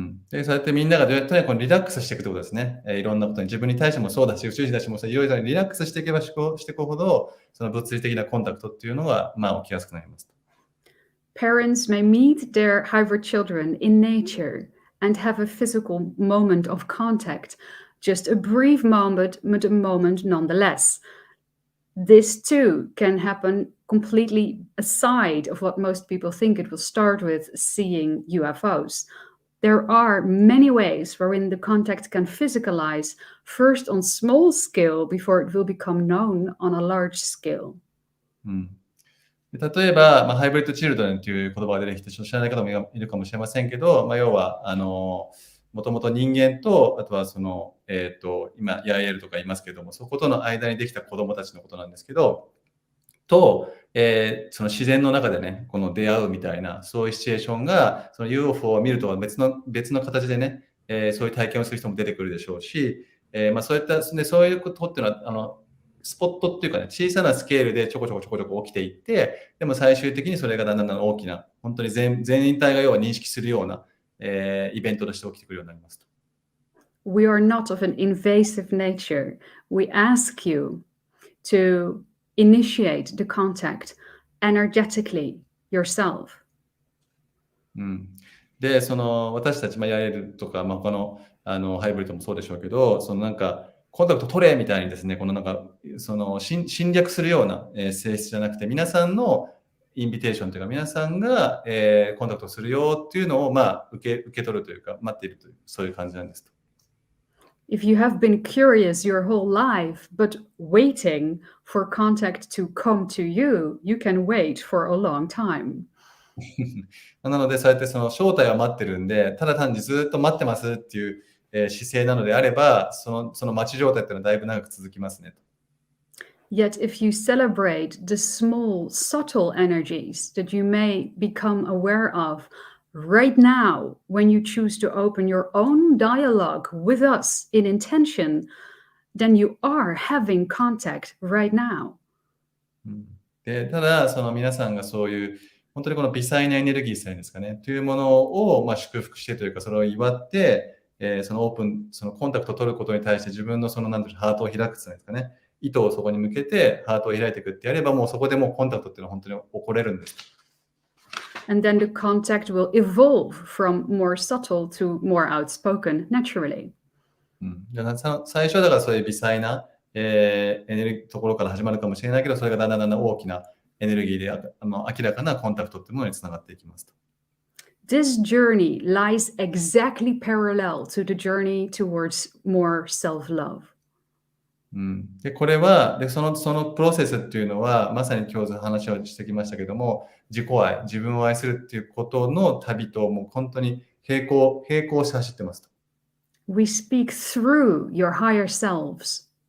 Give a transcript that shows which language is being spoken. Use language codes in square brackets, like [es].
[ja] で、そうやってみんながどうやってね、このリラックスしていくってことですね。いろんなことに自分に対してもそうだし、宇宙人たちもいろいろリラックスしていけばしていくほど、その物理的なコンタクトっていうのが、起きやすくなります。 [en] Parents may meet their hybrid children in nature and have a physical moment of contact, just a brief moment, but a moment nonetheless. This too can happen completely aside of what most people think it will start with, seeing UFOs. There are many ways wherein the contact can physicalize, first on small scale before it will become known on a large scale. [ja] で例えば、ハイブリッドチルドレンという言葉が出てきて、ちょっと知らない方もいるかもしれませんけど、要は、もともと人間と、あとはその、今、ヤイエルとか言いますけども、そことの間にできた子供たちのことなんですけど、と、その自然の中でね、この出会うみたいな、そういうシチュエーションが、その UFO を見るとは別の形でね、そういう体験をする人も出てくるでしょうし、そういった、そういうことっていうのは、スポットっていうかね、小さなスケールでちょこちょこ起きていって、でも最終的にそれがだんだん大きな、本当に全体が要は認識するような、イベントとして起きてくるようになりますと。 [en] We are not of an invasive nature. We ask you to initiate the contact energetically yourself. [ja] で、その私たち、ヤエルとか、他のハイブリッドもそうでしょうけど、そのなんかコンタクト取れみたいにですね、このなんかその侵略するような、性質じゃなくて、皆さんのインビテーションというか、皆さんが、コンタクトするよっていうのを、受け取るというか、待っているという、そういう感じなんですと。 [en] If you have been curious your whole life, but waiting for contact to come to you, you can wait for a long time. [ja] なので、そうやってその正体を待ってるんで、ただ単にずっと待ってますっていう、姿勢なのであれば、その待ち状態っていうのはだいぶ長く続きますね。 [en] Yet, if you celebrate the small, subtle energies that you may become aware of right now, when you choose to open your own dialogue with us in intention, then you are having contact right now. [ja] でただ、その皆さんがそういう、本当にこの微細なエネルギーさえですかね、というものを、祝福してというか、それを祝って、そのオープン、そのコンタクトを取ることに対して自分のそのなんていうハートを開くっていうんですかね、意図をそこに向けてハートを開いていくってやれば、もうそこでもうコンタクトっていうのは本当に起これるんです。 [en] And then the contact will evolve from more subtle to more outspoken naturally. [ja] 最初はだからそういう微細な、エネルギーところから始まるかもしれないけど、それがだんだん大きなエネルギーで明らかなコンタクトっていうものにつながっていきますと。 [en] This journey lies exactly parallel to the journey towards more self-love. [ja] でこれはそのプロセスっていうのはまさに今日話をしてきましたけども、自己愛、自分を愛するっていうことの旅ともう本当に並行して走ってますと。 [en] We speak through your higher selves.